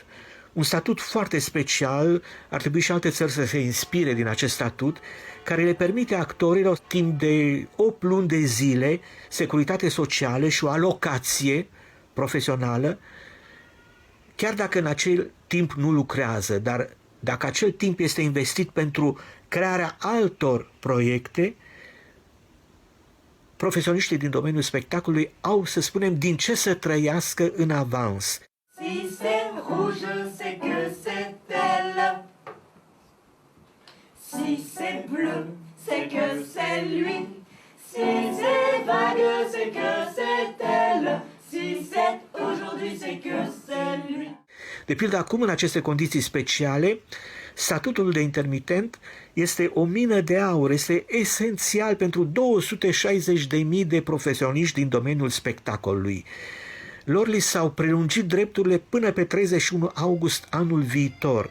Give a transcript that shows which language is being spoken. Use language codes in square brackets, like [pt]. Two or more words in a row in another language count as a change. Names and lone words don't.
[ro] Un statut foarte special, ar trebui și alte țări să se inspire din acest statut, care le permite actorilor timp de 8 luni de zile securitate socială și o alocație profesională, chiar dacă în acel timp nu lucrează, dar dacă acel timp este investit pentru crearea altor proiecte, profesioniștii din domeniul spectacolului au, să spunem, din ce să trăiască în avans. [fr] Si c'est rouge, c'est que c'est elle. Si c'est bleu, c'est que c'est lui. Si c'est vague, c'est que c'est elle. Si c'est aujourd'hui, c'est que c'est lui. [ro] De pildă, acum, în aceste condiții speciale, statutul de intermitent este o mină de aur, este esențial pentru 260.000 de profesioniști din domeniul spectacolului. Lor li s-au prelungit drepturile până pe 31 august anul viitor.